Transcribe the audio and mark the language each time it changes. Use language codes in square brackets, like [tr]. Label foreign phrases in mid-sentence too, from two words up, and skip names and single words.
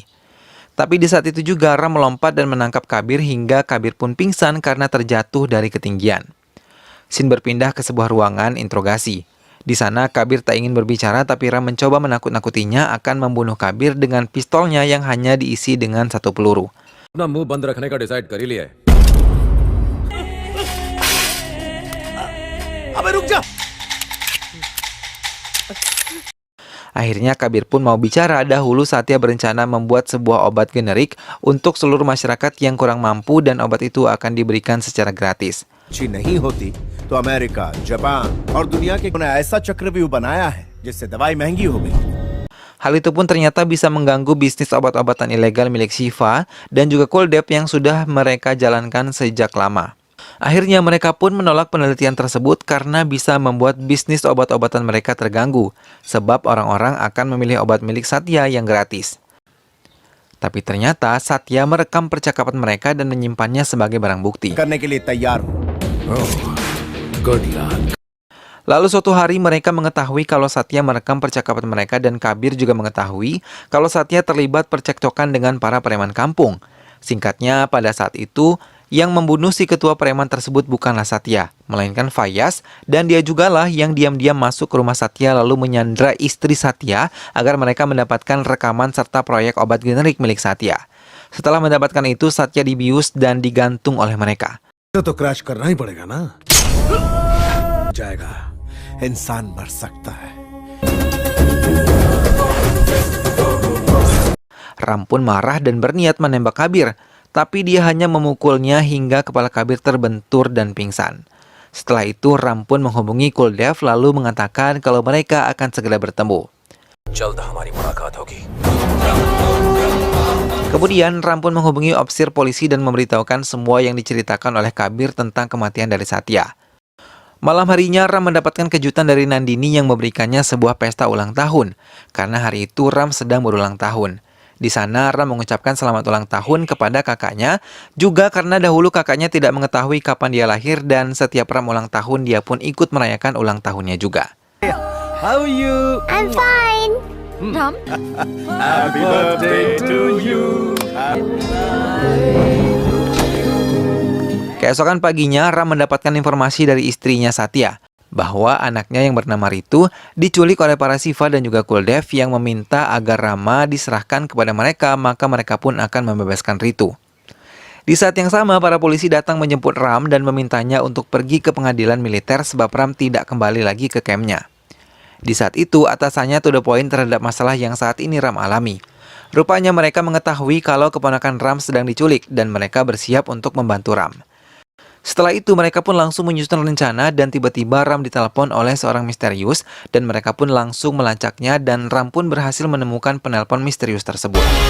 [id] Tapi di saat itu juga Ram melompat dan menangkap Kabir hingga Kabir pun pingsan karena terjatuh dari ketinggian. Scene berpindah ke sebuah ruangan interogasi. Di sana Kabir tak ingin berbicara tapi Ram mencoba menakut-nakutinya akan membunuh Kabir dengan pistolnya yang hanya diisi dengan satu peluru. [hi] अपना मुंह बंद रखने का डिसाइड कर ही लिया है। अबे रुक जा। [id] Akhirnya Kabir pun mau bicara. Dahulu Satya berencana membuat sebuah obat generik untuk seluruh masyarakat yang kurang mampu dan obat itu akan diberikan secara gratis. [hi] अच्छी नहीं होती तो अमेरिका, जापान और दुनिया के ने ऐसा चक्रव्यूह बनाया है जिससे दवाई महंगी हो गई। [id] Hal itu pun ternyata bisa mengganggu bisnis obat-obatan ilegal milik Siva dan juga Kuldev yang sudah mereka jalankan sejak lama. Akhirnya mereka pun menolak penelitian tersebut karena bisa membuat bisnis obat-obatan mereka terganggu, sebab orang-orang akan memilih obat milik Satya yang gratis. Tapi ternyata Satya merekam percakapan mereka dan menyimpannya sebagai barang bukti. [hi] करने के लिए तैयार हो। [id] Lalu suatu hari mereka mengetahui kalau Satya merekam percakapan mereka dan Kabir juga mengetahui kalau Satya terlibat percekcokan dengan para preman kampung. Singkatnya, pada saat itu, yang membunuh si ketua preman tersebut bukanlah Satya, melainkan Fayaz, dan dia jugalah yang diam-diam masuk ke rumah Satya lalu menyandra istri Satya agar mereka mendapatkan rekaman serta proyek obat generik milik Satya. Setelah mendapatkan itu, Satya dibius dan digantung oleh mereka. [hi] तो क्रैश करना ही पड़ेगा ना। जाएगा, इंसान मर सकता है। [id] Ram pun marah dan berniat menembak Kabir, tapi dia hanya memukulnya hingga kepala Kabir terbentur dan pingsan. Setelah itu Ram pun menghubungi Kuldev lalu mengatakan kalau mereka akan segera bertemu. [hi] जल्द हमारी मुलाकात होगी। [id] Kemudian Ram pun menghubungi opsir polisi dan memberitahukan semua yang diceritakan oleh Kabir tentang kematian dari Satya. Malam harinya Ram mendapatkan kejutan dari Nandini yang memberikannya sebuah pesta ulang tahun, karena hari itu Ram sedang berulang tahun. Di sana Ram mengucapkan selamat ulang tahun kepada kakaknya, juga karena dahulu kakaknya tidak mengetahui kapan dia lahir dan setiap Ram ulang tahun dia pun ikut merayakan ulang tahunnya juga. [en] How are you? I'm fine. Ram? Happy birthday to you. [id] Keesokan paginya Ram mendapatkan informasi dari istrinya Satya. bahwa anaknya yang bernama Ritu diculik oleh para Siva dan juga Cool Dev yang meminta agar Rama diserahkan kepada mereka, maka mereka pun akan membebaskan Ritu. Di saat yang sama, para polisi datang menjemput Ram dan memintanya untuk pergi ke pengadilan militer sebab Ram tidak kembali lagi ke kampnya. Di saat itu, atasannya [en] to the point [id] terhadap masalah yang saat ini Ram alami. Rupanya mereka mengetahui kalau keponakan Ram sedang diculik dan mereka bersiap untuk membantu Ram. Setelah itu mereka pun langsung menyusun rencana dan tiba-tiba Ram ditelepon oleh seorang misterius dan mereka pun langsung melacaknya dan Ram pun berhasil menemukan penelpon misterius tersebut.